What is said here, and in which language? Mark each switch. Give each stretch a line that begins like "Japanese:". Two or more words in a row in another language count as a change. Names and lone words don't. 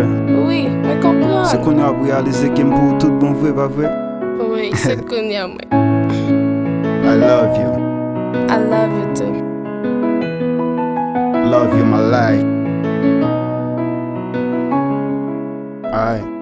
Haitian Creole: Oui, mwen kompon. Se kon ya pou realize kem pou tout bon vre, va vre? Oui, se kon ya mwen.
English: I love you. I love you too. Love you, my life. Aye.